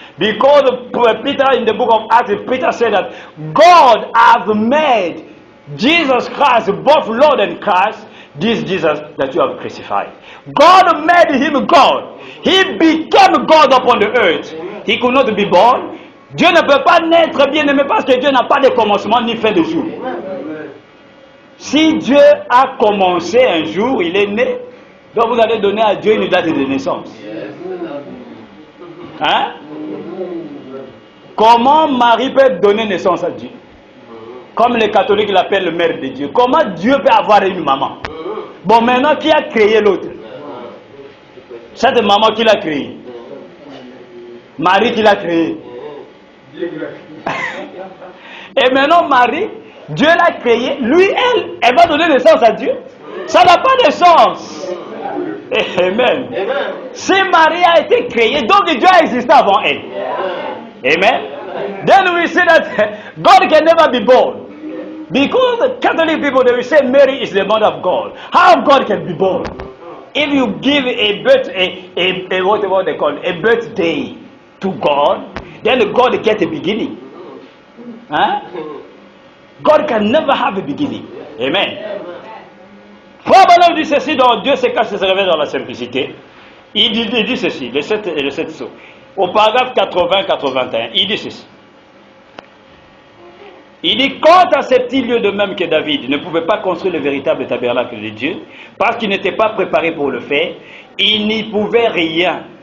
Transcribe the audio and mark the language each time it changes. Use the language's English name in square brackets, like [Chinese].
[English] Because Peter, in the book of Acts, Peter said that God has made Jesus Christ, both Lord and Christ, this Jesus that you have crucified. God made him God. He became God upon the earth. He could not be born. [French] Dieu ne peut pas naître, bien aimé, parce que Dieu n'a pas de commencement ni fin de jour. Si Dieu a commencé un jour, il est né, donc vous allez donner à Dieu une date de naissance. Hein? Comment Marie peut donner naissance à Dieu? Comme les catholiques l'appellent mère de Dieu. Comment Dieu peut avoir une maman? Bon, maintenant, qui a créé l'autre? Cette maman qui l'a créé. Marie qui l'a créé. Et maintenant, Marie, Dieu l'a créé. Lui, elle va donner naissance à Dieu. Ça n'a pas de sens. Amen. Si Marie a été créée, donc Dieu a existé avant elle. Amen. [English] Then we see that God can never be born. Because the Catholic people, they will say Mary is the mother of God. How God can be born? If you give a whatever they call it, a birthday to God, then God gets a beginning. Huh? God can never have a beginning. Amen. [French] Frère dit ceci dans Dieu se cache et se révèle dans la simplicité. Il dit ceci, le 7 sauts. Au paragraphe 80-81, il dit ceci. Il dit, quant à ces petits lieux de même que David ne pouvait pas construire le véritable tabernacle de Dieu, parce qu'il n'était pas préparé pour le faire, il n'y pouvait rien.